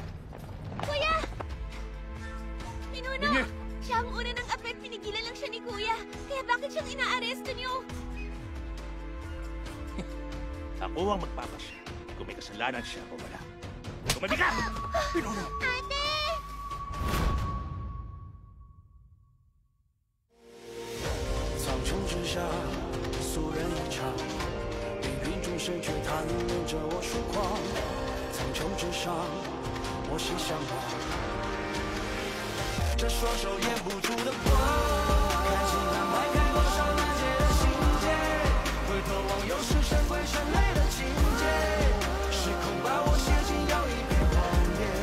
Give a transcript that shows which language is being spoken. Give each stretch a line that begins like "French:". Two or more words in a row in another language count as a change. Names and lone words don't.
Filipino: Kuya! Pinuno! Siya ang una ng apet, pinigilan lang siya ni Kuya. Kaya bakit siyang inaaresto niyo? Ako ang magpapasya kung may kasalanan siya o wala. Kumabi ka! Pinuno! Ate!
Chinese: 苍穹之下，素人一场，芸芸众生却谈论着我疏狂。苍穹之上，我心向往，这双手掩不住的光，看心安排开多少难解的心结，回头望又是神鬼神类的情节，时空把我写进又一片荒野，